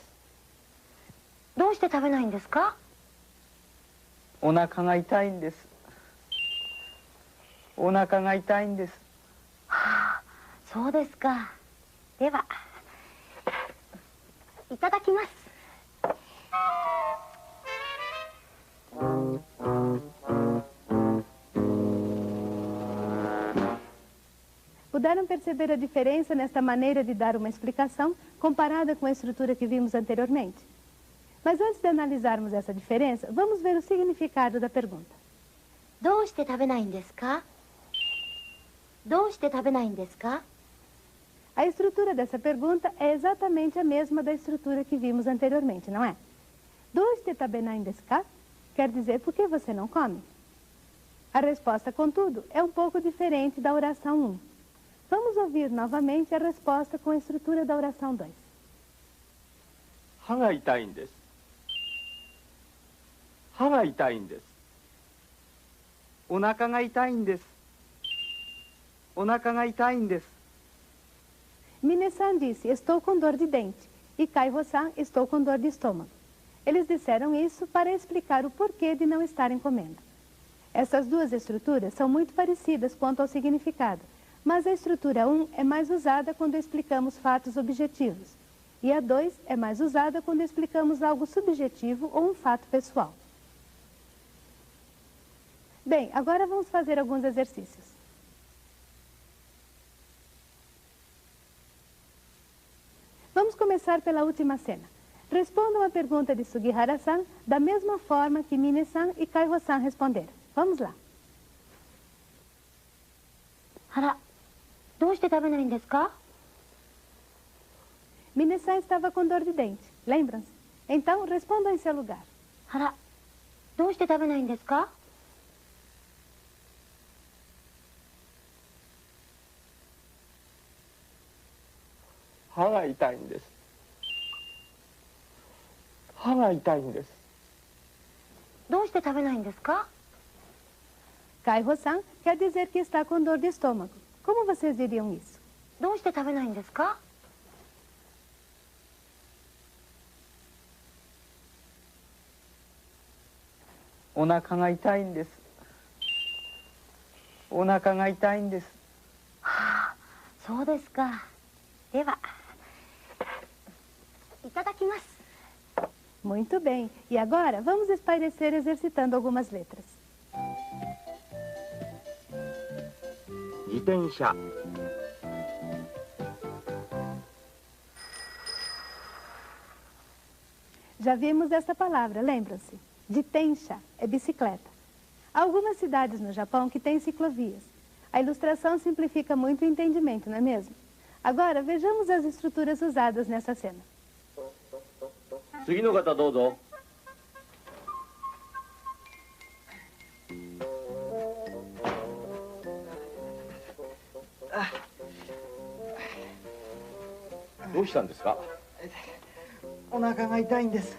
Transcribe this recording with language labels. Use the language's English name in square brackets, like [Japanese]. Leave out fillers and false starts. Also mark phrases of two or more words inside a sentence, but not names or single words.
[Japanese] どうして食べないんですか？お腹が痛いんです。お腹が痛いんです。はあ、そうですか。では、いただきます。 [Portuguese] Puderam perceber a diferença nesta maneira de dar uma explicação comparada com a estrutura que vimos anteriormente? Mas antes de analisarmos essa diferença, vamos ver o significado da pergunta. [Japanese] どうして食べないんですか？どうして食べないんですか？ [Portuguese] A estrutura dessa pergunta é exatamente a mesma da estrutura que vimos anteriormente, não é? [Japanese] どうして食べないんですか? [Portuguese] Quer dizer, por que você não come? A resposta, contudo, é um pouco diferente da oração 1. Vamos ouvir novamente a resposta com a estrutura da oração 2. [Japanese] 歯が痛いんです。歯が痛いんです。お腹が痛いんです。お腹が痛いんです。 [Portuguese] Mine-san disse, estou com dor de dente, e Kaiho-san, estou com dor de estômago. Eles disseram isso para explicar o porquê de não estarem comendo. Essas duas estruturas são muito parecidas quanto ao significado, mas a estrutura 1 é mais usada quando explicamos fatos objetivos, e a 2 é mais usada quando explicamos algo subjetivo ou um fato pessoal. Bem, agora vamos fazer alguns exercícios. Vamos começar pela última cena. Respondam a pergunta de Sugihara-san da mesma forma que Mine-san e Kaiho-san responderam. Vamos lá. [Japanese] あら、どうして食べないんですか？ [Portuguese] Mine-san estava com dor de dente, lembram-se? Então, respondam em seu lugar. [Japanese] あら、どうして食べないんですか？歯が痛いんです。歯が痛いんです。どうして食べないんですか？ [Portuguese] Kaiho-san quer dizer que está com dor de estômago. Como vocês diriam isso? [Japanese] どうして食べないんですか？お腹が痛いんです。お腹が痛いんです。はあ、そうですか。では、いただきます。 [Portuguese] Muito bem. E agora, vamos espairecer exercitando algumas letras. [Japanese] 自転車。 [Portuguese] Já vimos esta palavra, lembram-se? Jitensha é bicicleta. Há algumas cidades no Japão que têm ciclovias. A ilustração simplifica muito o entendimento, não é mesmo? Agora, vejamos as estruturas usadas nessa cena. [Japanese] 次の方どうぞ。どうしたんですか。お腹が痛いんです。